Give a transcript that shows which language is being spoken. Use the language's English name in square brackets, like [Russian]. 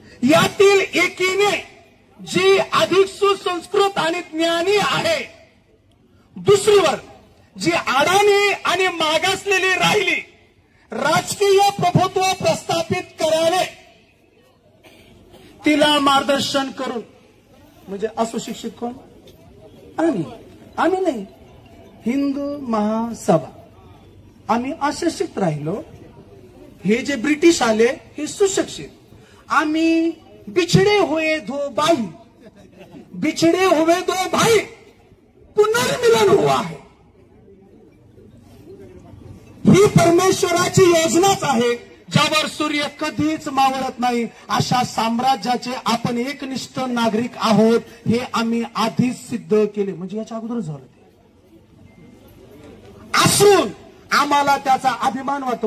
[Marathi] यातील एकीने जी अधिक सुसंस्कृत आणि ज्ञानी आहे, दुसरीवर जी अडाणी आणि मागासलेली राहिली, राजकीय प्रभुत्व प्रस्थापित करावे, तिला मार्गदर्शन करून. म्हणजे असुशिक्षित कोण? आम्ही नाही, हिंदू महासभा. आम्ही अशिक्षित राहिलो. हे जे ब्रिटिश आले हे सुशिक्षित. आम्ही [Hindi] बिछड़े हुए 2 भाई, बिछड़े हुए 2 भाई पुनर्मिलन हुआ है. [Marathi] ही परमेश्वराची योजनाच आहे. ज्यावर सूर्य कधीच मावळत नाही, अशा साम्राज्याचे आपण एकनिष्ठ नागरिक आहोत, हे आम्ही आधीच सिद्ध केले. म्हणजे याच्या अगोदर झालं ते असून आम्हाला त्याचा अभिमान वाटतो.